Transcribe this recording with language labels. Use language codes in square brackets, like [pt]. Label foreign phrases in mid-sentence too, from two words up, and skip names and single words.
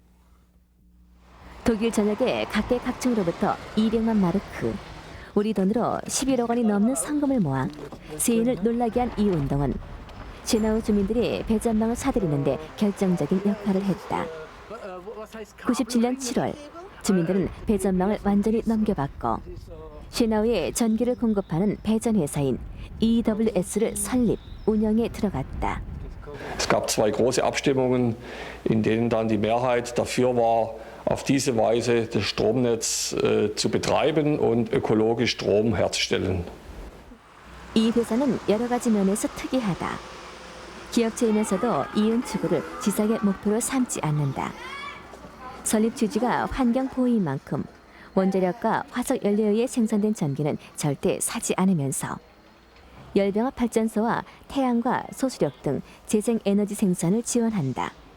[ko] 독일 전역의 각계각층으로부터 200만 마르크, 우리 돈으로 11억 원이 넘는 성금을 모아 세인을 놀라게 한 이 운동은 쉐나우 주민들이 배전망을 사들이는데 결정적인 역할을 했다. 97년 7월 주민들은 배전망을 완전히 넘겨받고 쉐나우에 전기를 공급하는 배전회사인 EWS를 설립, 운영에 들어갔다. [de] Es gab zwei große Abstimmungen, in denen dann die Mehrheit dafür war, auf diese Weise das Stromnetz zu betreiben und ökologisch Strom herzustellen. [ko] 이 회사는 여러 가지 면에서 특이하다. 기업체이면서도 이윤 추구를 지상의 목표로 삼지 않는다. 설립 취지가 환경 보호인 만큼 원자력과 화석 연료에 의해 생산된 전기는 절대 사지 않으면서 열병합 발전소와 태양과 소수력 등 재생 에너지 생산을 지원한다.